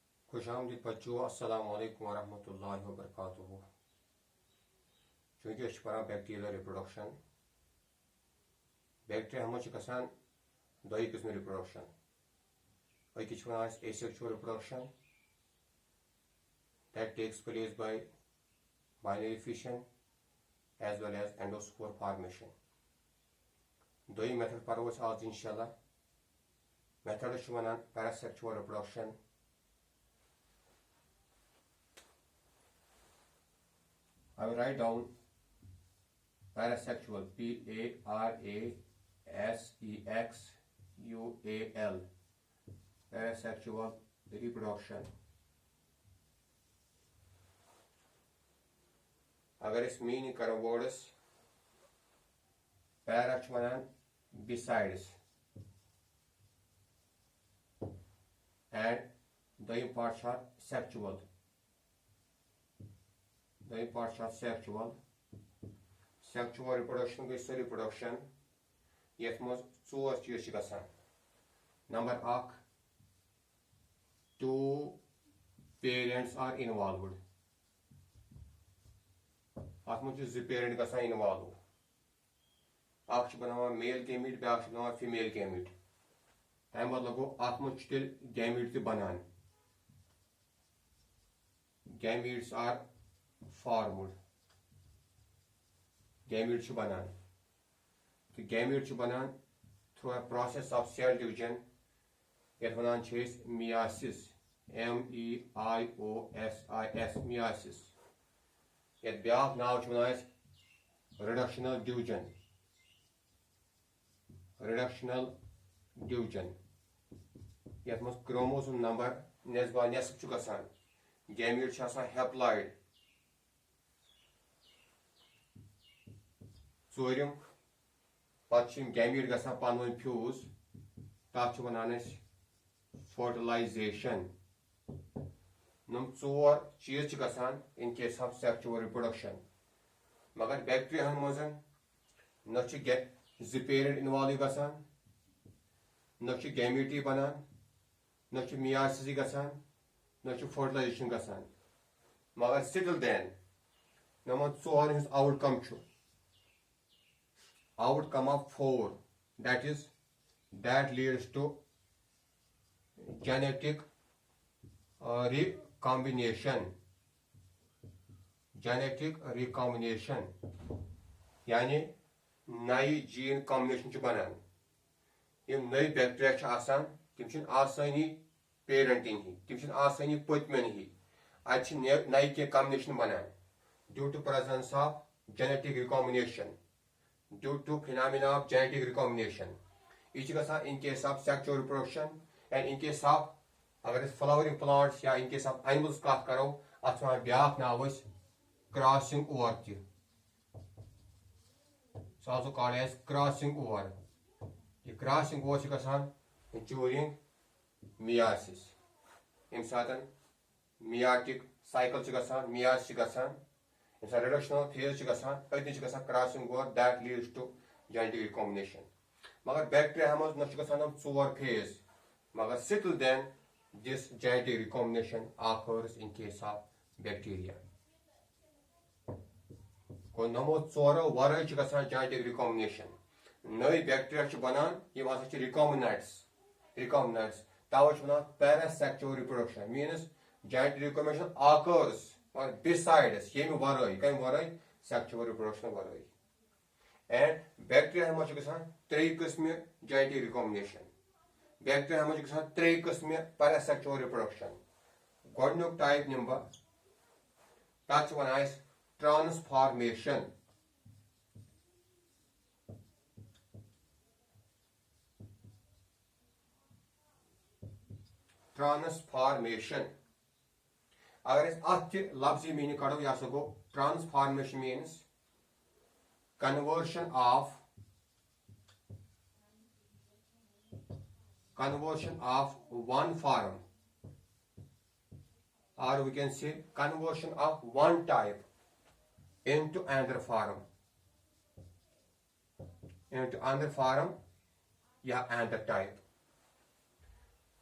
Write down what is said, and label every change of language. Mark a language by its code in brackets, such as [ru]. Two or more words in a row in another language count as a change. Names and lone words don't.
[ur] خوش آمدید بچوں, [ar] السلام عليكم ورحمة الله وبركاته. [ks] चूँकि पढ़ान [en] bacterial reproduction, [ks] बैक्टीरिया हम गसान दो किस्म रिप्रोडक्शन। [en] अकिस asexual reproduction that takes place by binary fission as well as endospore formation. [ks] दोई मेथड पढ़ो आज इंशाल्लाह। मेथड वनान [en] parasexual reproduction। I will write down parasexual, Parasexual, parasexual reproduction. [ks] अगर इस मीनिंग करो वर्ड्स, para वनान [en] besides and [ks] दोयम पार्ट sexual. दोयम पार्ट sexual. [en] Sexual reproduction [ks] गई सो रिप्रोडक्शन यथ मज चोर चीज गसान। [en] number 1, 2 parents are involved. [ks] अत मज जो पेरेंट गसान इन्वॉल्व। अख बनावान [en] male gamete, [ks] ब्याक बनावान [en] female gamete. [ks] तम मतलब गो अत मज तेल गैमीट ते बनान। [en] gametes are formed. [ks] गैमीट बनान तो गैमीट बनान [en] through a process of cell division [ks] यथ वनान मियासिस, MEIOSIS, मियासिस। यथ ब्याक नाव वनान [en] reductional division. reductional division [ks] यथ मज [en] chromosome number [ks] नेस्बा नेसफ गसान। [en] gamete haploid. [ks] चोरम पे गैमीट गसान पान फ्यूज, तथ वनान फर्टिलाइजेशन। नम चोर चीज गसान [en] in case of sexual reproduction. [ks] मगर बैक्टीरिया मज न पेरेंट इन्वॉल्व गसान, न गैमीटी बनान, न मियासिस गसान, न फर्टिलाइजेशन गसान। [en] मगर still then [ks] नमन चोर हज [en] आउटकम outcome of 4, that leads to genetic recombination. Genetic recombination [ks] यानी नई [en] gene combination [ks] बनान। यम नई बैक्टीरिया आसान तिम आसानी पेरेंटिंग ही, तिम आसानी पतमेन ही। अत नई के कॉम्बिनेशन बनान [en] due to presence of genetic recombination. Due to phenomena of genetic recombination, each in case of sexual reproduction and in case of अगर flowering plants या in case of animals [ks] कथ करो अत ब्याक नाव [en] crossing over तह। so also called as crossing over. [ks] यह [en] crossing over [ks] गसान [en] during meiosis. [ks] यम सात [en] meiotic cycle [ks] गसान, मियासिस गसान, [en] reductional phase [ks] गसान, अतन [en] crossing over that leads to genetic recombination. [ks] मगर बैक्टीरिया मज न गसान 4 फेज, मगर [en] still then this genetic recombination occurs in case of bacteria. [ks] को नमो 4 वरय गसान [en] genetic recombination. [ks] नई बैक्टीरिया बनान यम हसा रिकॉम्बिनेंट्स तवे वनान पैरासेक्सुअल रिप्रोडक्शन [en] means genetic recombination occurs [ks] और besides यम वरय कम वरय [en] sexual reproduction [ks] वरय। एंड बैक्टीरिया मज गसान 3 किस्म [en] genetic recombination. [ks] बैक्टीरिया मज गसान 3 किस्म [en] parasexual reproduction. [ks] गोडनुक टाइप निम बह तथ वनान ट्रांसफॉर्मेशन। ट्रांसफॉर्मेशन अगर अत लफ्जी मीनिंग कड़ो यह गो ट्रांसफॉर्मेशन [en] means conversion of one form, or we can say conversion of one type into another form, या another type.